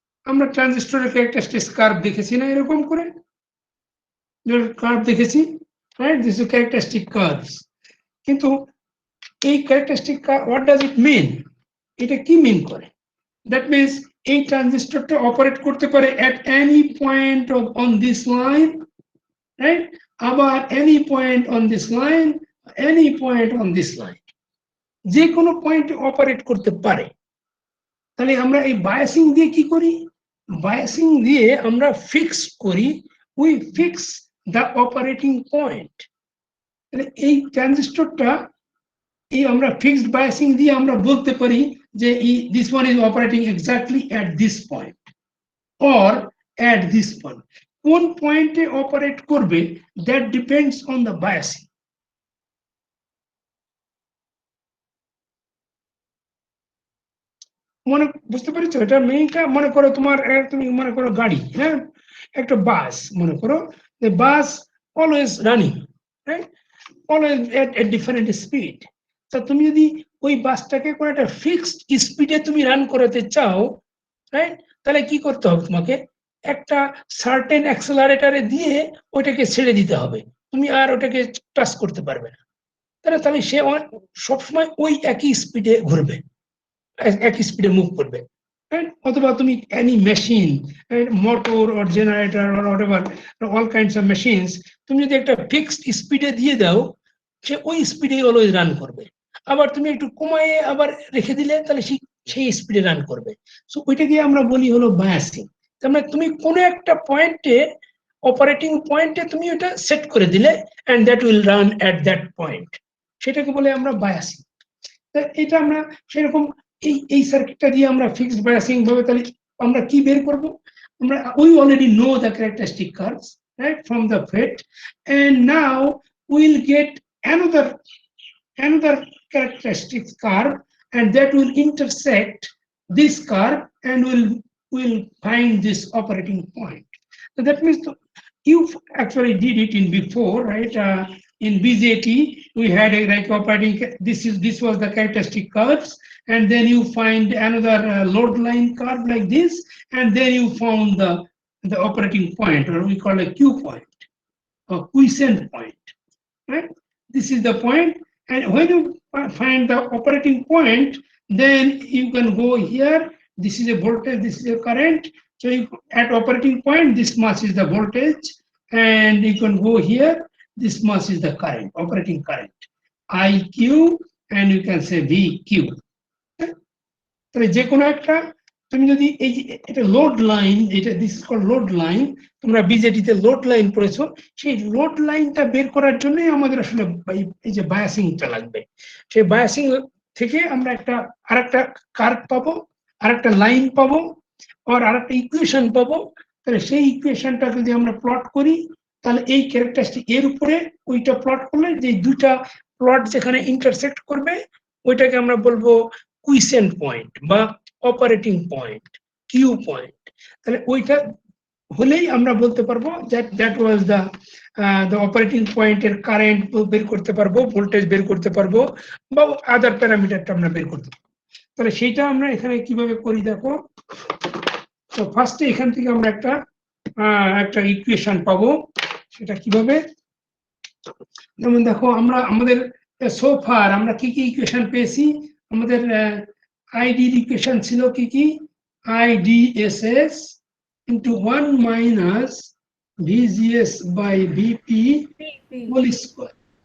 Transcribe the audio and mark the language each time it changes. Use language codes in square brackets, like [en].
[bn] আমরা ট্রানজিস্টরের characteristics curve দেখেছি না, এরকম করে কার্ভ দেখেছি, right? [en] This is characteristic curves. [bn] কিন্তু এই ক্যারেক্টারিস্টিক [en] What does it mean? [bn] এটা কি মিন করে? দ্যাট মিনস এই ট্রানজিস্টরটা অপারেট করতে পারে [en] at any point on this line, right? আবার any point on this line, any point on this line, [bn] যে কোনো পয়েন্টে অপারেট করতে পারে। তাহলে আমরা এই বায়াসিং দিয়ে কি করি? বায়াসিং দিয়ে আমরা ফিক্স করি, [en] We fix the operating point. [bn] তাহলে এই ট্রানজিস্টরটা এই আমরা ফিক্সড বায়াসিং দিয়ে আমরা বলতে পারি যে [en] this one is operating exactly at this point [bn] or at this point. কোন পয়েন্টে অপারেট করবে [en] That depends on the biasing. [bn] মনে বুঝতে পেরেছো? এটা মেইনটা মনে করো তোমার তুমি মনে করো গাড়ি, হ্যাঁ, একটা বাস মনে করো, [en] the bus always running, right? Always at different speed. [bn] তো তুমি যদি ওই বাসটাকে কোনো একটা ফিক্সড স্পিডে তুমি রান করাতে চাও, রাইট, তাহলে কি করতে হবে? তোমাকে একটা সার্টেন অ্যাক্সেলারেটরে দিয়ে ওইটাকে ছেড়ে দিতে হবে, তুমি আর ওটাকে টাচ করতে পারবে না। তাহলে সে সবসময় ওই একই স্পিডে ঘুরবে, একই স্পিডে মুভ করবে। অথবা তুমি [en] any machine, motor or generator or whatever, all kinds of machines, [bn] তুমি যদি একটা ফিক্সড স্পিডে দিয়ে দাও, সে ওই স্পিডে অলওয়েজ রান করবে। আবার তুমি একটু কমায়ে আবার রেখে দিলে, তাহলে সেই স্পিডে রান করবে। সো ওইটাকে আমরা বলি হলো বায়াসিং। তার মানে তুমি কোনো একটা পয়েন্টে, অপারেটিং পয়েন্টে তুমি ওটা সেট করে দিলে, [en] and that will run at that point, [bn] সেটাকে বলে আমরা বায়াসিং। এটা আমরা সেরকম এই সার্কিটটা দিয়ে আমরা ফিক্সড বায়াসিং ভাবে তাহলে আমরা কি বের করব? [en] আমরা we already know the characteristic curves, right, from the FET, and now we'll get another characteristic curve, and that will intersect this curve, and we'll find this operating point. So that means you actually did it in before, right? In BJT, we had a like operating. This was the characteristic curves, and then you find another load line curve like this, and then you found the operating point, or we call a Q point, or quiescent point, right? This is the point, and when you find the operating point, then you can go here. This is a voltage, this is a current. So at operating point, this much is the voltage, and you can go here. This much is the current, operating current, IQ, and you can say VQ. [bn] তাহলে যে কোনো একটা তুমি যদি এই যে এটা load line, এটা [en] this is called load line, [bn] তোমরা বিজেটিতে লোড লাইন পড়েছো, সেই লোড লাইনটা বের করার জন্যই আমাদের আসলে এই যে বায়াসিংটা লাগবে। সেই বায়াসিং থেকে আমরা আরেকটা কার্ভ পাবো, আরেকটা লাইন পাবো, আর আরেকটা ইকুয়েশন পাবো। তাহলে সেই ইকুয়েশনটা যদি আমরা প্লট করি, তাহলে এই ক্যারেক্টারিস্টিক এর উপরে ওইটা প্লট করলে যে দুইটা প্লট যেখানে ইন্টারসেক্ট করবে, ওইটাকে আমরা বলবো কুইসেন্ট পয়েন্ট বা অপারেটিং পয়েন্ট, কিউ পয়েন্ট। তাহলে ওইটা হলেই আমরা বলতে পারবো দ্যাট ওয়াজ দ্য অপারেটিং পয়েন্টের কারেন্ট বের করতে পারবো, ভোল্টেজ বের করতে পারবো, বা আদার প্যারামিটারটা আমরা বের করতে পারবো। তাহলে সেইটা আমরা এখানে কিভাবে করি দেখো। তো ফার্স্টে এখান থেকে আমরা একটা ইকুয়েশন পাবো। সেটা কিভাবে? যেমন দেখো, আমাদের সোফার আমরা কি ইকুয়েশন পেয়েছি? আমাদের আইডি ইকুয়েশন ছিল কি [en] IDSS into 1 minus VGS by VP whole square.